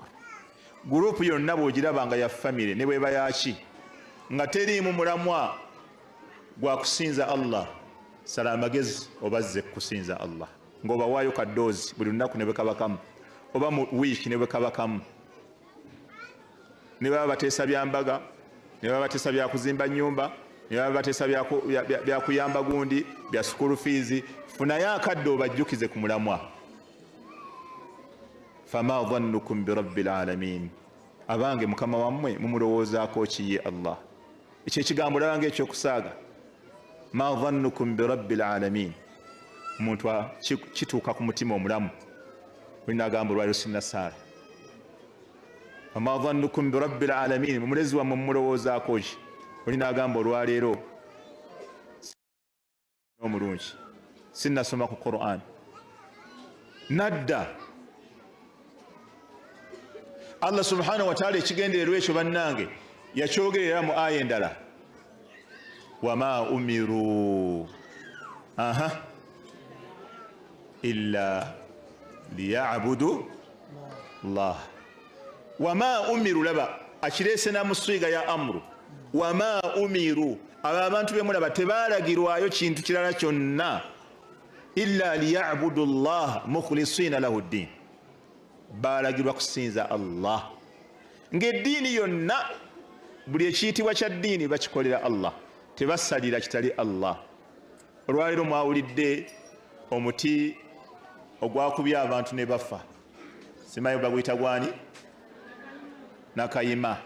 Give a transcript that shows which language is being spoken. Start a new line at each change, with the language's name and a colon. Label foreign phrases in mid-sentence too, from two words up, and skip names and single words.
Ganda: Gurupu yonna bw'ogiraba nga ya famire ne bweba yaki nga teriimu mulamwa gwa kusinza Allah, sala amagezi obazze kusinza Allah, ng'obawaayo kaddoozi buli lunaku ne bwe kabakamu, oba mu wiiki ne bwe kabakamu. Ne baba bateesa bya mbaga, ne baba bateesa bya kuzimba nnyumba, ne baba bateesa bya kuyamba gundi, bya
English: school fees,
Ganda: funayo akadde obajjukize ku mulamwa.
Arabic: فما ظنكم برب العالمين,
Ganda: abange mukama wammwe mumulowoozaako ki ye Allah? Ekyo ekigambo olaba ng'ekyokusaaga.
Arabic: ما ظنكم برب العالمين,
Ganda: omuntu kituuka ku mutima omulamu. Olina agamba olwaliro sinna saala.
Arabic: فما ظنكم برب العالمين,
Ganda: mumulezi wammwe mumulowoozaako ki? Olina agamba olwaleero omulungi sinnasoma ku Qur'an. Nadda. Allah
Arabic: سبحانه وتعالى
Ganda: ekigendererwa ekyo bannange yakyogerera mu aya endala,
Arabic: وما أمروا إلا ليعبدوا الله. وما أمروا,
Ganda: laba akireese na muswiga ya amru.
Arabic: وما أمروا,
Ganda: abo abantu be mulaba tebaalagirwayo kintu kirala kyonna,
Arabic: إلا ليعبدوا الله مخلصين له الدين,
Ganda: baalagirwa kusinza Allah. Ng'eddiini yonna, buli ekiyitibwa kya ddiini bakikolera Allah, tebasalira kitali Allah. Olwaleero mwawulidde omuti ogwakubye abantu ne bafa, simanyi baguyita gwani?